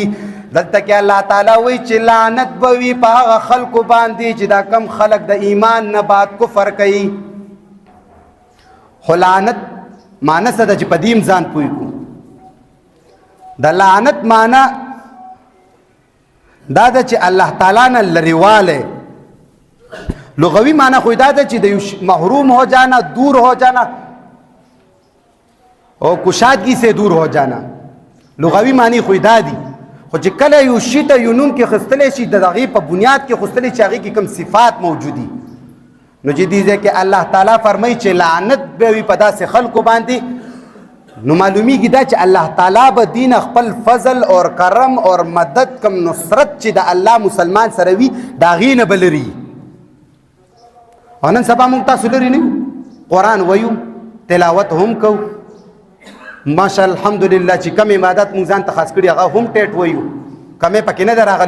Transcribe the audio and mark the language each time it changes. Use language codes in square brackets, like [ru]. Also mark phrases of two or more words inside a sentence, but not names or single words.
[ps] دلته کې الله تعالی وایي چې لعنت به وي په هغه خلکو باندې چې دا کم خلک د ایمان نه بعد کفر کوي. خو لعنت معنی څه ده چې په دې ځان پوه کړو. د لعنت معنی دا ده چې الله تعالی نه لرېوالی. لغوی معنی خو دا ده چې د [ur] محروم ہو جانا، دور ہو جانا اور کشادگی سے دور ہو جانا. [ps] لغوی معنی خو دا دي. خو چې کله یو شي ته یو نوم کې خستلی شي د هغې په بنیاد کې خستلی چې هغې کې کوم صفات موجودي، نو چې دې ځای کې الله تعالی فرمایي چې لعنت به وي په داسې خلکو باندې. نو معلومیږي دا چې الله تعالی به دین خپل فضل اور کرم اور مدد کم نصرت چې د الله مسلمان سره وي د هغې نه به لري. او نن سبا موږ تاسو لرې نه یو، قرآن ویو، تلاوت هم کوو، ماشاء الحمدلله چې کم عبادت موږ ځان ته خاص کړي هغه هم ټیټ ویو، کمې پکې نه ده راغلی.